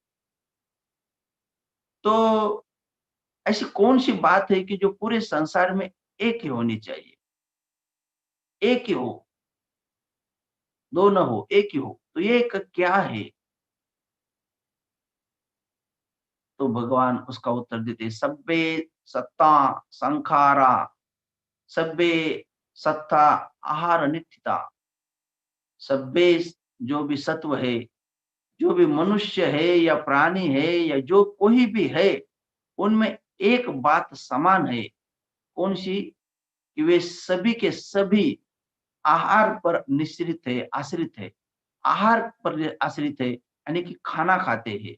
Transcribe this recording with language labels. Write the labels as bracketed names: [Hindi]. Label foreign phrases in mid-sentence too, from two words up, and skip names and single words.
[Hindi] तो ऐसी कौन सी बात है कि जो पूरे संसार में एक ही होनी चाहिए? एक ही हो, दो न हो, एक ही हो। तो ये एक क्या है? तो भगवान उसका उत्तर देते, [Pali] सब्बे सत्ता संखारा, सब्बे सत्ता आहार नित्यता। [Hindi] सब्बे, जो भी सत्व है, जो भी मनुष्य है या प्राणी है या जो कोई भी है, उनमें एक बात समान है। कौन सी? कि वे सभी के सभी आहार पर निश्रित है, आश्रित है, आहार पर आश्रित है, यानी कि खाना खाते हैं।